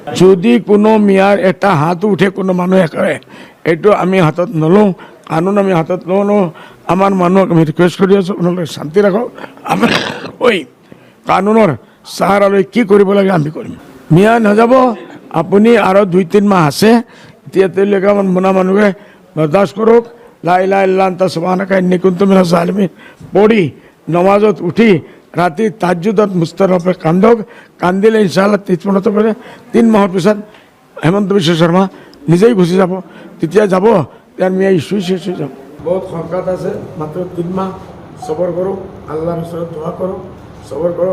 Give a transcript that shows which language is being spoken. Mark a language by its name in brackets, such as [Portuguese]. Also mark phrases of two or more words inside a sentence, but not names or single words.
[Assamese] যদি কোনো মিয়াৰ এটা হাত উঠে কোনো মানুহে কৰে এইটো আমি হাতত নলওঁ, কানুন আমি হাতত লওঁ। আমাৰ মানুহক আমি ৰিকুৱেষ্ট কৰি আছোঁ, আপোনালোকে শান্তি ৰাখক। আমি ঐ কানুনৰ চাহাৰা লৈ কি কৰিব লাগে আমি কৰিম। মিয়া নাযাব, আপুনি আৰু 2-3 মাহ আছে, এতিয়া তেওঁলোকে আমাৰ মোনা মানুহে বৰদাস্ত কৰক। [Arabic] لا إله إلا أنت سبحانك إني كنت من الظالمين [Assamese] পঢ়ি নমাজত উঠি ৰাতি তাহাজ্জুদত মুস্তাৰফে কান্দক। কান্দিলে ইনশাআল্লাহ 3 মাহৰ পিছত হেমন্ত বিশ্ব শৰ্মা নিজেই গুচি যাব। তেতিয়া যাব তাৰ মিয়া ইছ্যু শেষ হৈ যাব। বহুত সংকট আছে, মাত্ৰ 3 মাহ সবৰ কৰক, আল্লাহৰ ওচৰত দোৱা কৰক, সবৰ কৰক।